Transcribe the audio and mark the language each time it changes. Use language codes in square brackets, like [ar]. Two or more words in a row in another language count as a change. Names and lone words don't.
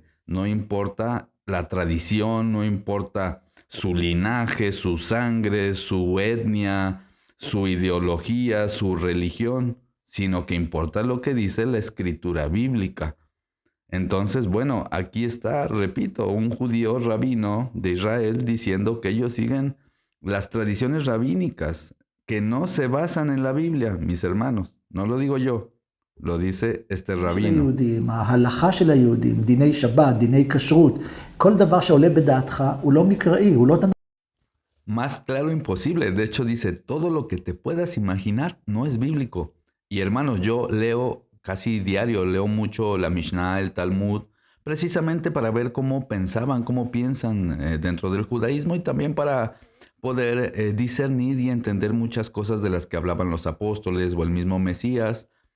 [es] No importa la tradición, no importa su linaje, su sangre, su etnia, su ideología, su religión, sino que importa lo que dice la escritura bíblica. Entonces, bueno, aquí está, repito, un judío rabino de Israel diciendo que ellos siguen las tradiciones rabínicas, que no se basan en la Biblia, mis hermanos. No lo digo yo, lo dice este rabino. [he] ההלכה של היהודים, דיני שבת, דיני כשרות, כל דבר שעולה בדעתך הוא לא מקראי, הוא לא תנ"ך. [es] Más claro imposible. De hecho, dice, todo lo que te puedas imaginar no es bíblico. Y hermanos, yo leo casi diario, leo mucho la Mishnah, el Talmud, precisamente para ver cómo pensaban, cómo piensan dentro del judaísmo y también para poder discernir y entender muchas cosas de las que hablaban los apóstoles o el mismo Mesías.